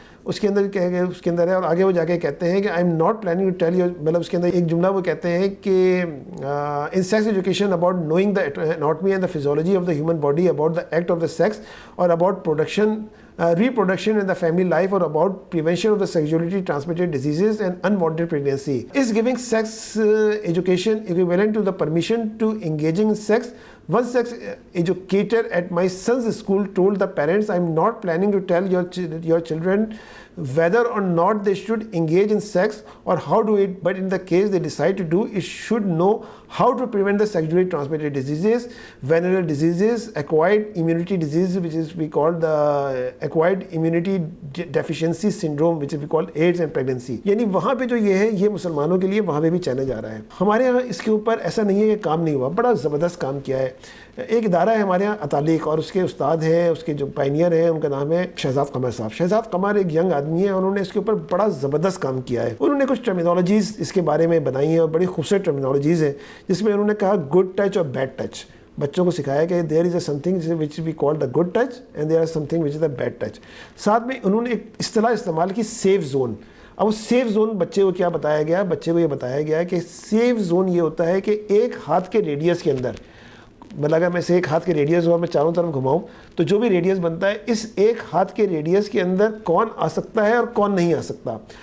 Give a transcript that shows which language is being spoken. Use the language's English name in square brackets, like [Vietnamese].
[Urdu] اس کے اندر ہے, اور آگے وہ جا کے کہتے ہیں کہ [English] I am not planning to tell you, [Urdu] مطلب اس کے اندر ایک جملہ وہ کہتے ہیں کہ [English] In sex education about knowing the anatomy and the physiology of the human body, about the act of the sex, اور about reproduction in the family life, or about prevention of the sexually transmitted diseases and unwanted pregnancy. Is giving sex education equivalent to the permission to engaging in sex? One sex educator at my son's school told the parents, I am not planning to tell your children whether or not they should engage in sex or how to it, but in the case they decide to do it, should know how to prevent the sexually transmitted diseases, venereal diseases, acquired immunity disease, which is we call the acquired immunity deficiency syndrome, which is we call AIDS, and pregnancy. [Urdu] یعنی وہاں پہ جو یہ ہے یہ مسلمانوں کے لیے وہاں پہ بھی چیلنج جا رہا ہے. ہمارے یہاں اس کے اوپر ایسا نہیں ہے کہ کام نہیں ہوا, بڑا زبردست کام کیا ہے. ایک ادارہ ہے ہمارے یہاں اتالیق, اور اس کے استاد ہیں, اس کے جو پائنیئر ہیں, ان کا نام ہے شہزاد قمر صاحب. شہزاد قمر ایک ینگ آدمی ہے, انہوں نے اس کے اوپر بڑا زبردست کام کیا ہے. انہوں نے کچھ ٹرمینالوجیز اس کے بارے میں بنائی ہیں, اور بڑی خوبصورت ٹرمینالوجیز ہیں, جس میں انہوں نے کہا گڈ ٹچ اور بیڈ ٹچ. بچوں کو سکھایا کہ [English] There is a something which we call the good touch and there are something which is the bad touch. [Urdu] ساتھ میں انہوں نے ایک اصطلاح استعمال کی, سیف زون. اب وہ سیف زون بچے کو کیا بتایا گیا, بچے کو یہ بتایا گیا کہ سیف زون یہ ہوتا ہے کہ ایک ہاتھ کے ریڈیس کے اندر, مطلب اگر میں سے ایک ہاتھ کے ریڈیس ہوا میں چاروں طرف گھماؤں تو جو بھی ریڈیس بنتا ہے اس ایک ہاتھ کے ریڈیس کے اندر کون آ سکتا ہے اور کون نہیں آ سکتا.